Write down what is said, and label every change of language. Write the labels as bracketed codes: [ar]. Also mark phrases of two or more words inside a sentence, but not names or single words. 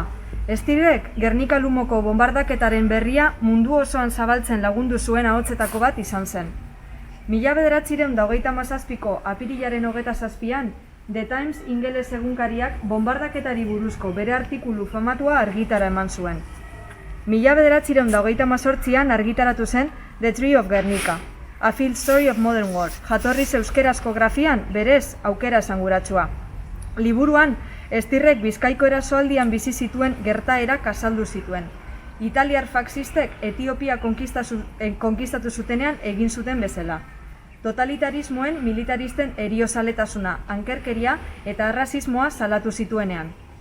[eu] Stierrek Gernika lumoko bombardaketaren berria mundu osoan zabaltzen lagundu zuen ahotsetako bat izan zen. 1937ko apirilaren 27an, The Times ingeles egunkariak bombardaketari buruzko bere artikulu famatua argitara eman zuen. 1938an argitaratu zen The Tree of Guernica, A Field Story of Modern Wars, jatorriz euskerazko grafian berez aukera esanguratsua. Liburuan, Stierrek Bizkaiko erasoaldian bizi zituen gertaerak azaldu zituen. Italiar faxistek Etiopia konkistatu zutenean egin zuten bezala. Totalitarismoen militaristen eriozaletasuna, ankerkeria eta arrazismoa salatu zituenean.